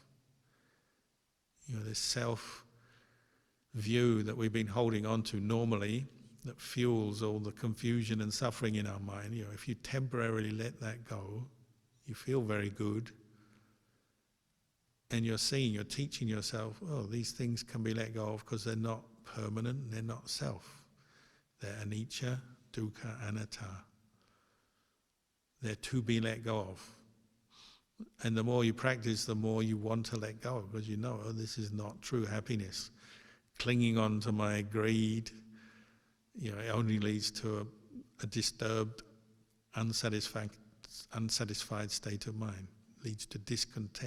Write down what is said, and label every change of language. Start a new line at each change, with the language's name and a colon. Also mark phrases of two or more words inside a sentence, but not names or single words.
English: This self-view that we've been holding on to normally, that fuels all the confusion and suffering in our mind. If you temporarily let that go, you feel very good. And you're teaching yourself, these things can be let go of because they're not permanent, they're not self. They're
Pali: anicca, dukkha, anatta.
English: They're to be let go of. And the more you practice, the more you want to let go, because this is not true happiness. Clinging on to my greed, it only leads to a disturbed, unsatisfied state of mind, leads to discontent.